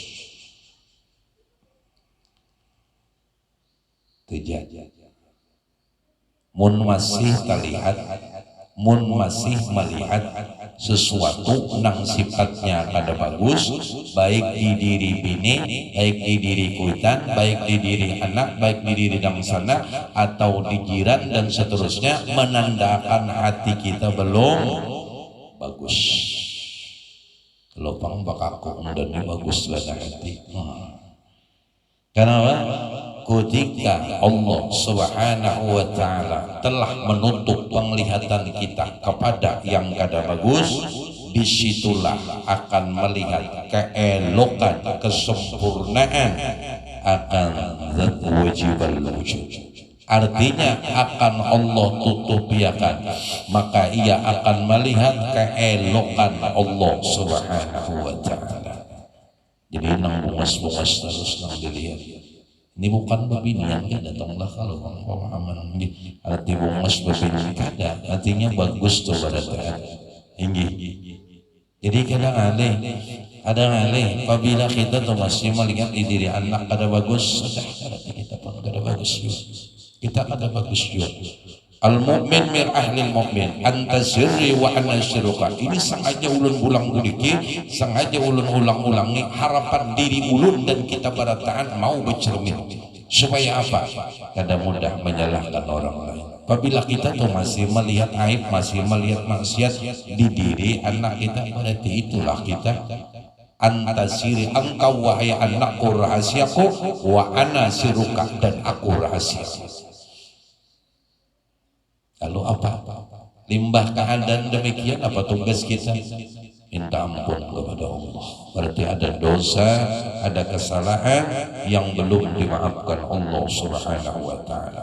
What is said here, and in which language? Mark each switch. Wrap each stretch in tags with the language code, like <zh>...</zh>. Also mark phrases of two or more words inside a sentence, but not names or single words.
<bjn>Mun masih terlihat, mun masih melihat sesuatu nang sifatnya kada bagus, baik di diri bini, baik di diri kuitan, baik di diri anak, baik di diri dang sana atau di jiran dan seterusnya, menandakan hati kita belum bagus. Kalau pang bakaku dan bagus lada hati.</bjn> <id>Kenapa? Ketika Allah</id> <ar>سبحانه وتعالى</ar> <id>telah menutup penglihatan kita kepada yang kada bagus, disitulah akan melihat keelokan, kesempurnaan akan zat</id> <ar>واجب الوجود.</ar> <id>Artinya akan Allah tutupiakan, maka ia akan melihat keelokan Allah</id> <ar>سبحانه وتعالى.</ar> <bjn>Jadi nang bungas-bungas terus nang dilihat. Ini bukan babinian ya, datanglah kalau pemahaman arti bungas babinian kada, artinya bagus tuh pada Tuhan. Jadi kadang ada ngalih apabila kita tuh masih melihat di diri anak kada bagus, sudah kita pun kada bagus juga. Kita kada bagus juga.</bjn> <ar>المؤمن مر أهل المؤمن أنت سري وأنا سرك.</ar> <bjn>Ini sengaja ulun ulang uliki, sengaja ulun ulang-ulangi harapan diri ulun dan kita berataan mau bercermin supaya apa?</bjn> <id>Kada mudah menyalahkan orang lain. Apabila kita tuh masih melihat aib, masih melihat maksiat di diri anak kita, berarti itulah kita</id> <ar>أنت سري,</ar> <id>engkau wahai anakku rahasiaku,</id> <ar>وأنا سرك,</ar> <id>dan aku rahasiaku. Lalu apa?</id> <bjn>Limbah keadaan demikian apa tugas kita?</bjn> <id>minta ampun kepada Allah. Berarti ada dosa, ada kesalahan yang belum dimaafkan Allah</id> <ar>سبحانه وتعالى.</ar>